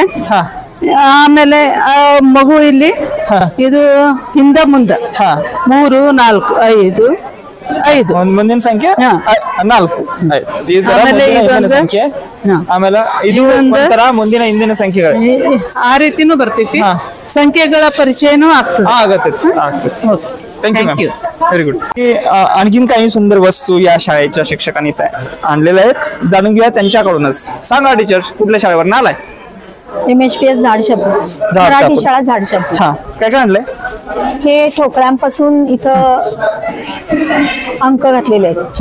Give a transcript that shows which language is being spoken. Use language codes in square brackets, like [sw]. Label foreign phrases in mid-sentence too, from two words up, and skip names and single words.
[kn] ಆಮೇಲೆ ಮಗು ಇಲ್ಲಿ ಇದು ಹಿಂದ ಮುಂದ 3 4 5 ಮುಂದಿನ ಸಂಖ್ಯೆ 4. ಸಂಖ್ಯೆ ಆಮೇಲೆ ಇದು ಒಂಥರ ಮುಂದಿನ ಹಿಂದಿನ ಸಂಖ್ಯೆಗಳು ಆ ರೀತಿನೂ ಬರ್ತೈತಿ. ಸಂಖ್ಯೆಗಳ ಪರಿಚಯನೂ ಆಗತ್ತೆ. [en] Thank you ma'am, very good. [mr] आणखीन काही सुंदर वस्तू या शाळेच्या शिक्षकांनी आणलेल्या आहेत, जाणून घेऊया त्यांच्याकडूनच. सांगा टीचर, कुठल्या शाळेवर आलाय? MHPS झाडशेपूर, मराठी शाळा झाडशेपूर. काय काय आणलंय? हे ठोकळ्यांपासून इथं अंक घातलेले आहेत,